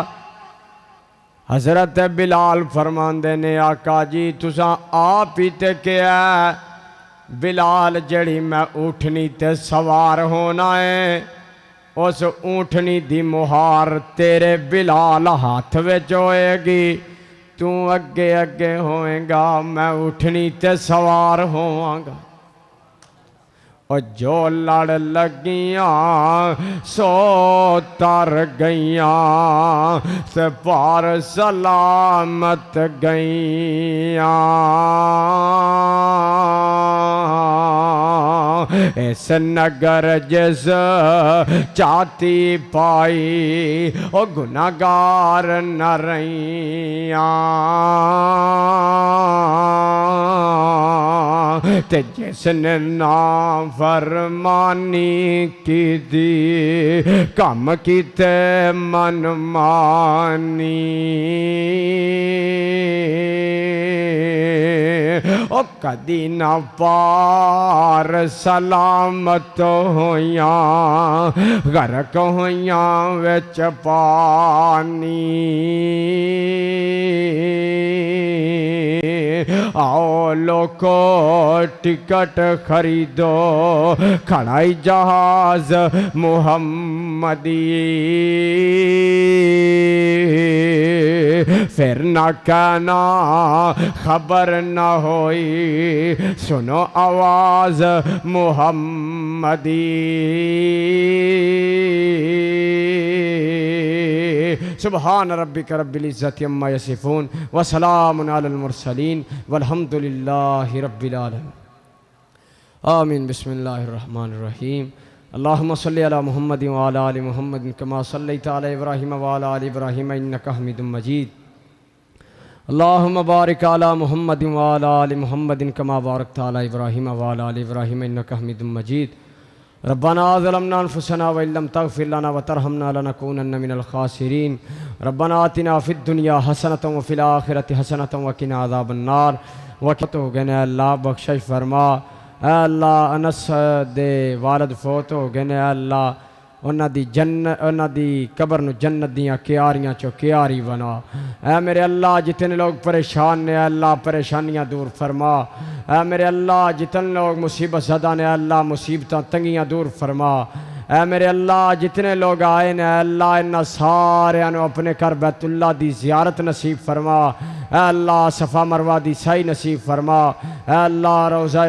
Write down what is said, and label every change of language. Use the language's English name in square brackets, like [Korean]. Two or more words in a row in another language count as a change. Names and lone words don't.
[Punjabi] حضرت بلال فرماندے نے آقا جی تساں آپ ہی تے کیا بلال جڑی میں اٹھنی تے سوار ہونا ہے اس اونٹنی دی مہار تیرے بلال ہاتھ وچ ہوئے گی تو اگے اگے ہوئے گا میں اٹھنی تے سوار ہواں گا اور جو لڑ لگیاں سو تر گئیاں سے پار سلامت گئیاں اس نگر جس چاہتی پائی او گناہگار نہ رہیاں تے جس نے نافرمانی کی دی کم کیتے من مانی او کدی نہ پار سلامت ہویاں غرق ہویاں وچ پانی آؤ لوکو ٹکٹ خریدو کھڑائی جہاز محمدی پھر نہ کہنا خبر نہ ہوئی سنو آواز محمدی [Arabic] سبحان ربک رب العزت عما یصفون وسلام علی المرسلین والحمد للہ رب العالمین آمین بسم اللہ الرحمن الرحیم اللہم صلی علی محمد وعلی آل محمد کما صلیت علی ابراہیم وعلی آل ابراہیم انک حمید مجید اللہم بارک علی محمد وعلی آل محمد کما بارکت علی ابراہیم وعلی آل ابراہیم انک حمید مجید ربنا ظلمنا انفسنا وإن لم تغفر لنا وترحمنا لنكونن من الخاسرين ربنا آتنا في الدنيا حسنة وفي الآخرة حسنة وقنا عذاب النار [Punjabi] وقت ہو گئے اللہ بخشش فرما اے اللہ انس دے والد فوت ہو گئے اے اللہ انہاں دی جنت انہاں دی قبر نو جنت دیاں کیاریاں چو کیاری بنا اے میرے اللہ جتنے لوگ پریشان نے اے اللہ پریشانیاں دور فرما اے میرے اللہ جتنے لوگ مصیبت زدہ نے اے اللہ مصیبتاں تنگیاں دور فرما اے میرے اللہ جتنے لوگ آئے نے اے اللہ انہاں سارے انہوں اپنے کر بیت اللہ دی زیارت نصیب فرما اے اللہ صفا مروہ دی سائی نصیب فرما اے اللہ روضہ